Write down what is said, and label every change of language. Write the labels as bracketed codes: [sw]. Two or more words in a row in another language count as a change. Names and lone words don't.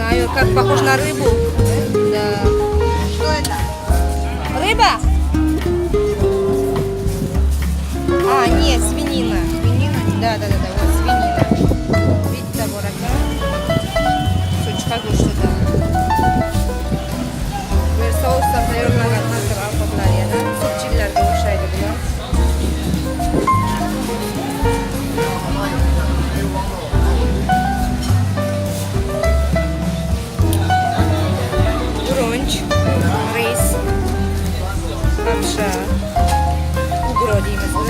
[ru] как похож на рыбу. Да. Что это? Рыба? А, нет, свинина. Свинина? Да, вот свинина. [uz] Bitta bor ekan. Cho'chqa go'shti da. Bu sousdan tayyorlangan hazır ovqatlar yana. Sutchilarga o'xshaydi bular. Brunch, ris, lapsha, ugro deymiz biz.